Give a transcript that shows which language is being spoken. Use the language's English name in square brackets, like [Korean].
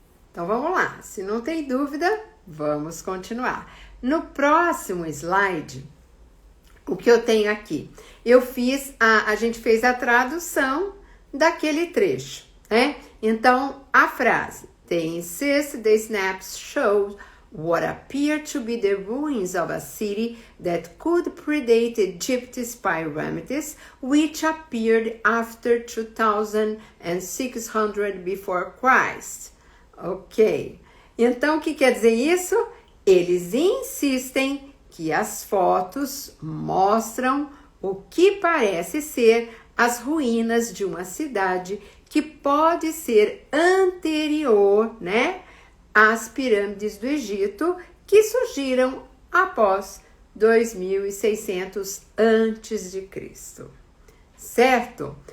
[Portuguese] Então vamos lá, se não tem dúvida, vamos continuar. No próximo slide, o que eu tenho aqui? A gente fez a tradução daquele trecho, né? Então, a frase, [English] they insist the snaps show what appear to be the ruins of a city that could predate Egypt's pyramids, which appeared after 2600 before Christ. Ok. [Portuguese] Então, o que quer dizer isso? Eles insistem que as fotos mostram o que parece ser as ruínas de uma cidade que pode ser anterior, né, às pirâmides do Egito, que surgiram após 2600 antes de Cristo. Certo?